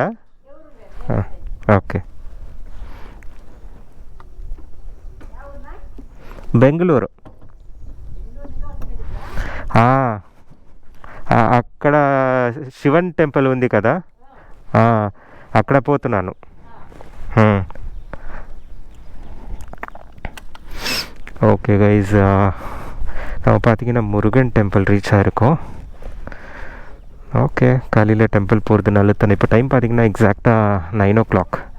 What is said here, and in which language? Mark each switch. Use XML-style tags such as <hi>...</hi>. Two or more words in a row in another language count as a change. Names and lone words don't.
<te>ఓకే. బెంగళూరు. అక్కడ శివన్ టెంపుల్ ఉంది కదా, అక్కడ పోతున్నాను.</te> <ta>ஓகே கைஸ், நம்ம பார்த்தீங்கன்னா முருகன் டெம்பிள் ரீச் ஆகிருக்கோம். ஓகே, காலையில் டெம்பிள் போகிறது நல்லது தானே. இப்போ டைம் பார்த்தீங்கன்னா எக்ஸாக்டாக 9 o'clock.</ta>